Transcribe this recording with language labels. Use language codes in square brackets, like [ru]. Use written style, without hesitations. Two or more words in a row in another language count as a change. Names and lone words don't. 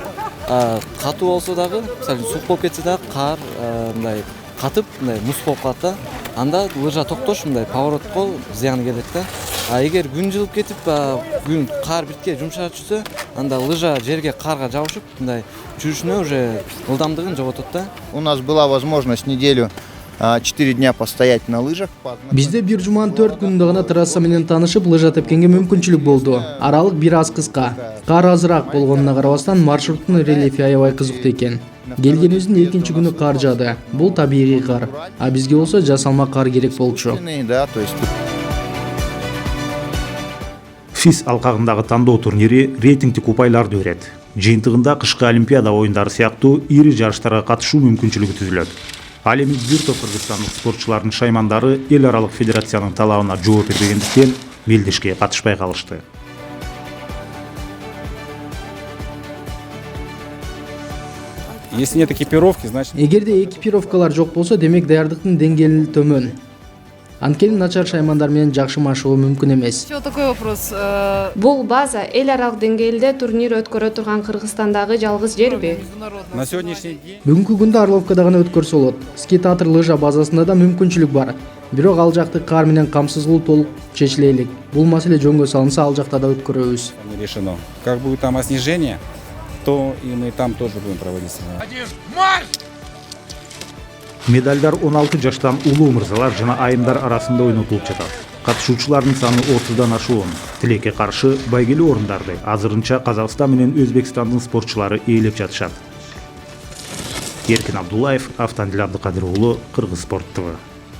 [ky] Катуу болсо дагы, мисалы сук болуп кетсе дагы кар мындай катып, мындай муз болуп калат да. Анда лыжа токтош, мындай поворотко зыян келет да. Эгер күн жылып кетип, күн кар биртке жумшап түшсө, анда лыжа жерге карга жабышып, мындай жүрүшүнө уже ылдамдыгын жоготот да. [ru] У нас была возможность неделю 4 дня постоять на лыжах. [ky] Бизде бир жуманын 4 күнүндө гана трасса менен таанышып, лыжа тепкенге мүмкүнчүлүк болду. Аралык бир аз кыска. Кар азыраак болгонуна карабастан маршруттун рельефи аябай кызыктуу экен. Келгенибиздин экинчи күнү кар жаады. Бул табигый кар. А бизге болсо жасалма кар керек болчу. ФИС алкагындагы тандоо турнири рейтингдик упайларды берет. Жыйынтыгында кышкы Олимпиада оюндары сыяктуу ири жарыштарга катышуу мүмкүнчүлүгү түзүлөт. Ал эми бир топ кыргызстандык спортчулардын шаймандары эл аралык федерациянын талабына жооп бербегендиктен мелдешке катышпай калышты. [ru] Если нет экипировки, значит... [ky] Эгерде экипировкалар жок болсо, демек даярдыктын деңгээли төмөн. Анткени начар шаймандар менен жакшы машыгуу мүмкүн эмес. [ru] Еще такой вопрос. [ky] Бул база эл аралык деңгээлде турнир өткөрө турган Кыргызстандагы жалгыз жерби? [ru] На сегодняшний день... [ky] Бүгүнкү күндө Орловкада гана өткөрсө болот. Ски-театр лыжа базасында да мүмкүнчүлүк бар. Бирок ал жакты кар менен камсыздуу толук чечиле элек. Бул маселе жөнгө салынса, ал жакта да өткөрөбүз. [ru] Решено. Как будет там снижение, то и мы там тоже будем проводить соревнования. [ky] Медальдар 16 жаштан улуу мырзалар жана айымдар арасында ойнотулуп жатат. Катышуучулардын саны 30дан ашуун. Тилекке каршы байгелүү орундарды азырынча Казакстан менен Өзбекстандын спортчулары ээлеп жатышат. Эркин Абдуллаев, Автандил Абдыкадыр уулу, Кыргыз спорт ТВ.